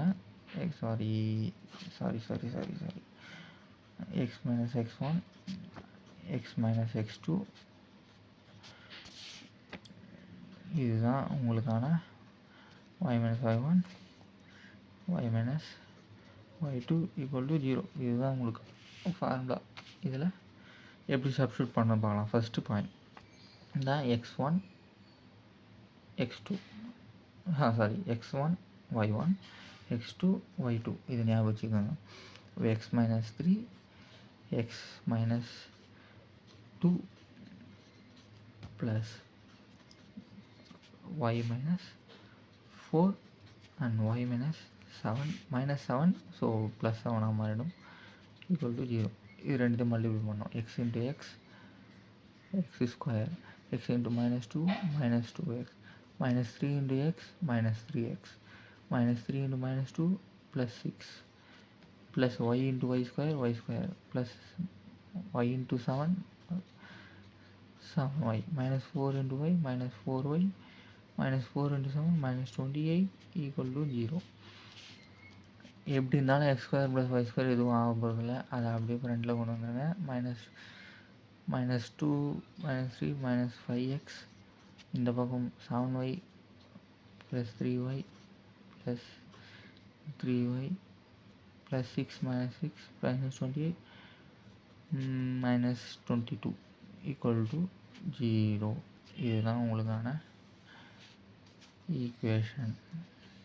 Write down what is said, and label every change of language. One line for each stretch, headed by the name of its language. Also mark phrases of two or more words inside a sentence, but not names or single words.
English: sorry x minus x1 x minus x2,
Tamil: இதுதான் உங்களுக்கான
English: y minus y1 y minus y2 equal to 0.
Tamil: இதுதான் உங்களுக்கு ஃபார்முலா. இதில் எப்படி சப்ஸ்டியூட் பண்ண பார்க்கலாம்.
English: first point
Tamil: இந்த x1 x2 x1 y1 x2 y2, இது ஞாபகம் வச்சுக்கோங்க.
English: x minus 3 x minus 2 plus y minus 4 and y minus 7 so plus
Tamil: 7ஆக மாறிடும்
English: equal to 0.
Tamil: இது ரெண்டுத்தையும் மல்டிப்ளை பண்ணோம்.
English: x into x square, x into minus 2 minus 2x, minus 3 into x minus 3x, minus 3 into minus 2 plus 6, plus y into y square plus y into 7 7y, minus 4 into y minus 4y, minus 4 into 7 minus 28 equal to 0.
Tamil: எப்படி இருந்தாலும்
English: x square plus y square
Tamil: எதுவும் ஆக போகிறதில்ல, அதை அப்படியே ஃப்ரெண்டில் கொண்டு வந்துடுங்க.
English: minus 2 minus 3 minus 5x,
Tamil: இந்த பக்கம்
English: 7y plus 3y plus 3y plus 6 minus 6 minus 28 minus 22 equal to 0.
Tamil: இதுதான் உங்களுக்கான ஈக்குவேஷன்.